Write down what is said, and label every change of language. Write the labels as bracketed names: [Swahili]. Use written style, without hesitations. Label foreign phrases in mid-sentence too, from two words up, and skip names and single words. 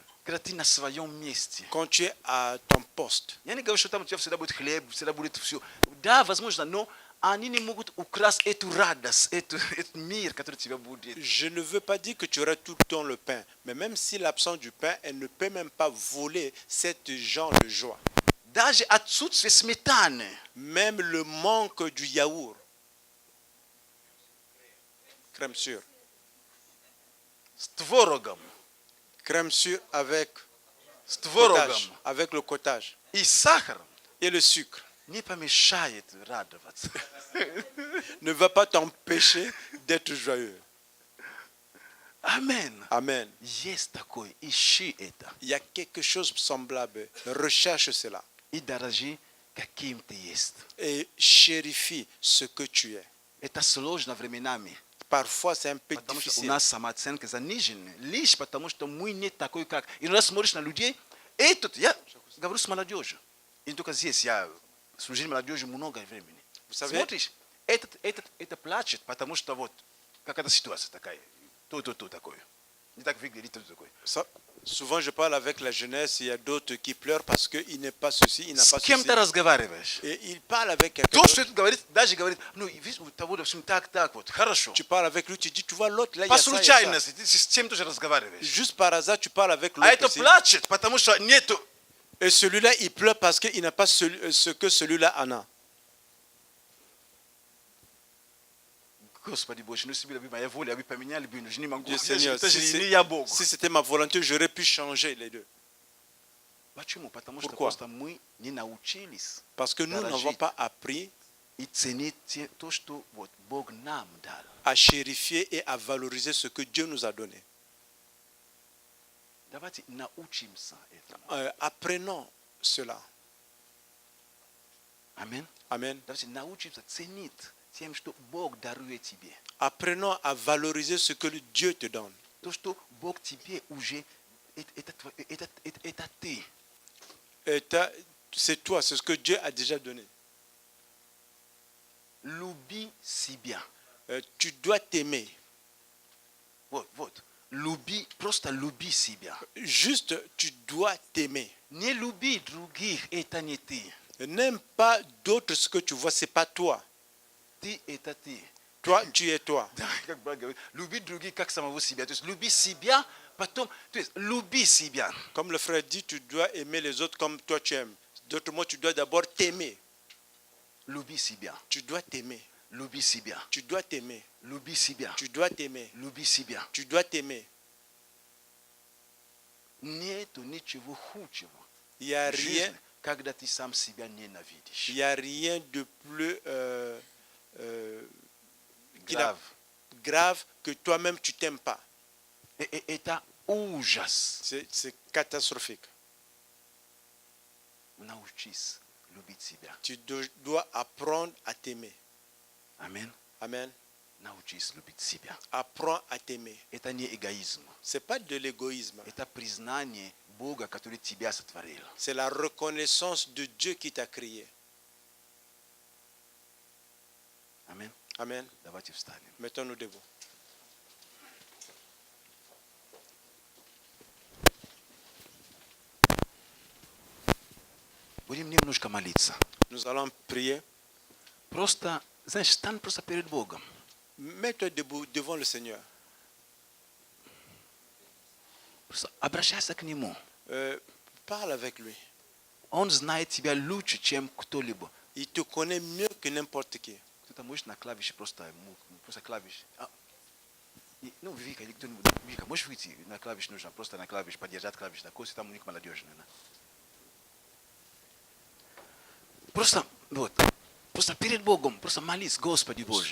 [Russian] Когда ты на своем месте. [French] Quand tu es à ton poste. [Russian] Я не говорю, что там у тебя всегда будет хлеб, всегда будет все. Да, возможно, но они не могут украсть эту радость, этот мир, который тебя будет. [French] Je ne veux pas dire que tu aurais tout le temps le pain, mais même si l'absence du pain, elle ne peut même pas voler cette genre de joie. [Russian] Даже отсутствие сметаны. [French] Même le manque du yaourt. Crème sûre. [Russian] С творогом. [French] Crème sûre avec [Russian] С творогом. [French] cottage, avec le cottage [Russian] И сахар [French] et le sucre [Russian] не помешает радоваться. [French] ne va pas t'empêcher d'être joyeux. Amen. Amen. [Russian] Есть такое. Ищи это. [French] Il y a quelque chose de semblable. Recherche cela [Russian] И дорожи, каким ты есть. [French] et chérifie ce que tu es. [Russian] Это сложно временами. [French] Parfois, c'est un peu [Russian] Потому что у [French] difficile. [Russian] нас самооценка занижена. Лишь потому, что мы не такой, как... Иногда смотришь на людей. Этот, я говорю с молодежью. И не только здесь, я служил молодежи много времени. [French] Vous savez, [Russian] Смотришь, это плачет, потому что вот какая-то ситуация такая. То такое. Не так выглядит, то такое. [French] souvent, je parle avec la jeunesse. Il y a d'autres qui pleurent parce qu'il n'est pas ceci, il n'a [Russian] С [French] pas [Russian] кем [French] ceci. [Russian] ты разговариваешь? [French] Et il parle avec quelqu'un [Russian] То, что [French] d'autre. [Russian] это говорит, даже говорит, ну, видишь, у того, допустим, так, вот, хорошо. [French] Tu parles avec lui, tu dis, tu vois l'autre, là, il y [Russian] По [French] a ça, il y a ça. [Russian] случайности, ты с тем тоже разговариваешь. [French] Juste par hasard, tu parles avec [Russian] А [French] l'autre [Russian] это [French] aussi. [Russian] плачет, потому что нету. [French] Et celui-là, il pleure parce qu'il n'a pas ce que celui-là en a. [Russian] Господи Боже, ну если бы моя воля, я бы поменяли бы, но же не могу. [French] Dieu Seigneur, [Russian] Это же [French] si [Russian] не я Бог. [French] c'était ma volonté, j'aurais pu changer les deux. [Russian] Почему? Потому что [French] Pourquoi? [Russian] просто мы не научились [French] Parce que nous [Russian] Дорожить. [French] n'avons pas appris [Russian] и ценить то, что вот Бог нам дал. [French] à chérifier et à valoriser ce que Dieu nous a donné. [Russian] Давайте научимся этому. [French] Apprenons cela. [Russian] Аминь. [French] Amen. [Russian] Давайте научимся ценить тем, что Бог дарует тебе. [French] Apprenons à valoriser ce que le Dieu te donne. [Russian] То, что Бог тебе уже, это ты. [French] C'est toi, c'est ce que Dieu a déjà donné. [Russian] Люби себя. [French] Tu dois t'aimer. [Russian] Вот. Просто люби себя. [French] Juste, tu dois t'aimer. [Russian] Не люби других, это не ты. [French] N'aime pas d'autres ce que tu vois, c'est pas toi. [Russian] Ты это ты. [French] Toi, tu es toi. [Russian] Как брат говорит, люби других, как самого себя. То есть люби себя, потом, то есть люби себя. [French] Comme le frère dit, tu dois aimer les autres comme toi tu aimes. D'autres mots, tu dois d'abord t'aimer. [Russian] Люби себя. [French] Tu dois t'aimer. [Russian] Люби себя. [French] Tu dois t'aimer. [Russian] Люби себя. [French] Tu dois t'aimer. [Russian] Люби себя. [French] Tu dois t'aimer. [Russian] Нету ничего худшего. [French] Il n'y a [Russian] в жизни, [French] rien, [Russian] когда ты сам себя ненавидишь. [French] il y a rien de plus Grave. grave que toi-même tu t'aimes pas. [Russian] Это ужас. [French] C'est catastrophique. [Russian] Научись любить себя. [French] Tu dois apprendre à t'aimer. [Russian] Аминь. [French] Amen. [Russian] Научись любить себя. [French] Apprends à t'aimer. [Russian] Это не эгоизм. [French] C'est pas de l'égoïsme. [Russian] Это признание Бога, который тебя сотворил. [French] C'est la reconnaissance de Dieu qui t'a créé. [Russian] Аминь. [French] Amen. [Russian] Давайте встанем. [French] Mettons-nous debout. [Russian] Будем немножко молиться. [French] Nous allons prier. [Russian] Просто, знаешь, стань просто перед Богом. [French] Mets-toi debout devant le Seigneur. [Russian] Просто обращайся к Нему. [French] Parle avec lui. [Russian] Он знает тебя лучше, чем кто-либо. [French] Il te connaît mieux que n'importe qui. [Russian] Кто-то может на клавише просто клавиш. Ну, Вика или кто-нибудь. Вика, можешь выйти на клавиш, нужно просто на клавиш, поддержать клавиш. Такой, там у них молодежный. Просто, вот, просто перед Богом, просто молись, Господи Боже.